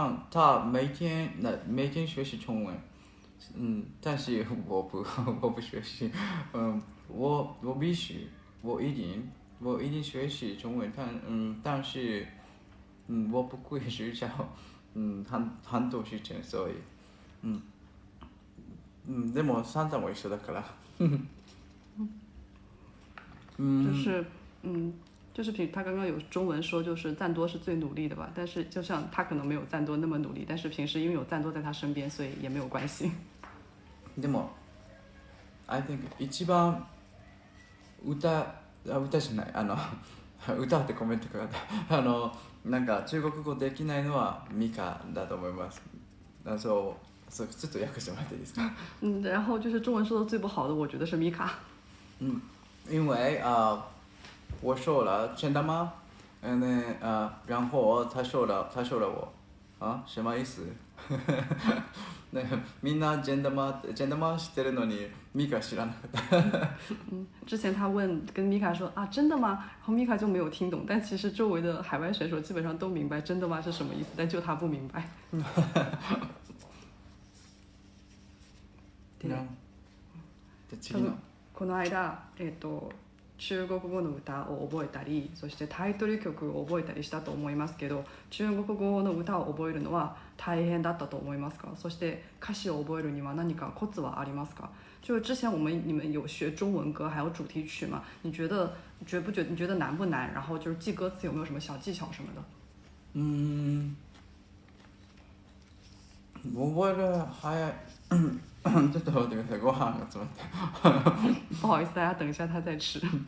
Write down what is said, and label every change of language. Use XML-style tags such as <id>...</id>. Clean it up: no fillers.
<zh>他每天学习中文，但是我不学习，我必须我一定学习中文，但是我不会学校，很多事情，所以</zh> <ja>でもサンタも一緒だから。</ja> <zh>就是他刚刚有中文说，就是赞多是最努力的吧，但是就像他可能没有赞多那么努力，但是平时因为有赞多在他身边，所以也没有关系。</zh> <ja>でも</ja> <en>I think</en> <ja>一番歌じゃない歌ってコメントがあったなんか中国語できないのはミカだと思います。そうちょっと訳してもらっていいですか？</ja> <zh>然后就是中文说的最不好的，我觉得是米卡。因为我说了真的吗？然后他说了我什么意思？</zh> <ja>みんな</ja> <zh>真的吗</zh> <ja>知ってるのにミカ知らなかった。</ja> <zh>之前他跟米卡说真的吗？然后米卡就没有听懂，但其实周围的海外选手基本上都明白真的吗是什么意思，但就他不明白。</zh> <ja>で次のこの間中国語の歌を覚えたり、そしてタイトル曲を覚えたりしたと思いますけど、中国語の歌を覚えるのは大変だったと思いますか？そして歌詞を覚えるには何かコツはありますか？</ja> <zh>就是之前你们有学中文歌还有主题曲嘛？你觉得难不难？然后就是记歌词有没有什么小技巧什么的？</zh> <ja>覚える早い。ちょっと待ってください、ご飯が詰まって。</ja> <zh>不好意思，大家等一下，他在吃。</zh>